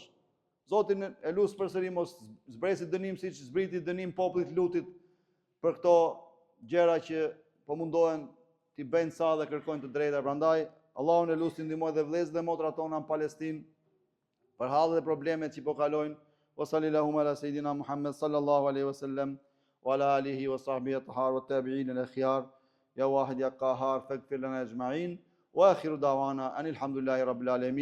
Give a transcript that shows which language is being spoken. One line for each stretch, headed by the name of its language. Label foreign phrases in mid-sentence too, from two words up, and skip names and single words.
Albanian: Zotin e lut përsëri mos zbresi dënim siç zbriti dënim popullit Lutit për këto gjëra që po mundohen t'i bëjnë sa dhe kërkojnë të drejta. Prandaj Allahun e lut të ndihmojë dhe vëllezërit dhe motrat tona në Palestinë për hallet dhe problemet që po kalojnë.
Arabic: وصلى الله على سيدنا محمد صلى الله عليه وسلم وعلى آله وصحبه الطاهرين والتابعين الأخيار يا واحد يا قهار فاغفر لنا أجمعين وآخر دعوانا أن الحمد لله رب العالمين.